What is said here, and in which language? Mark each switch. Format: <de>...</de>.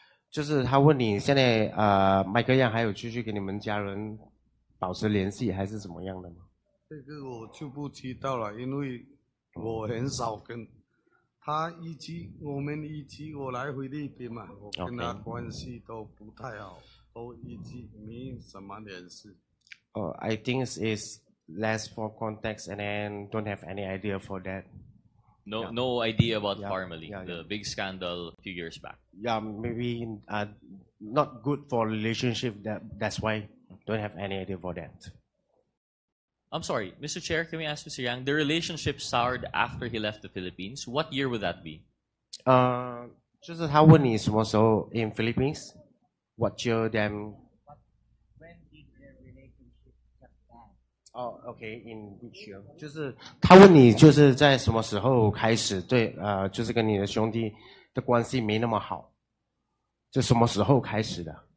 <zh>就是他问你现在麦克样还有继续跟你们家人保持联系，还是怎么样的吗？这个我就不知道了，因为我很少跟他我们我来菲律宾嘛，我跟他关系都不太好，都没什么联系。</zh> <en>Oh, I think it's less for context and then don't have any idea for that. No idea about Pharmaly, the big scandal a few years back. Yeah, maybe not good for relationship. That's why don't have any idea for that. I'm sorry, Mr. Chair, can we ask Mr. Yang, the relationship soured after he left the Philippines? What year would that be?</en> <zh>就是他问你什么时候</zh> <en>in Philippines? What year them? Oh, okay, in which year?</en> <zh>就是他问你就是在什么时候开始对就是跟你的兄弟的关系没那么好，就什么时候开始的？</zh>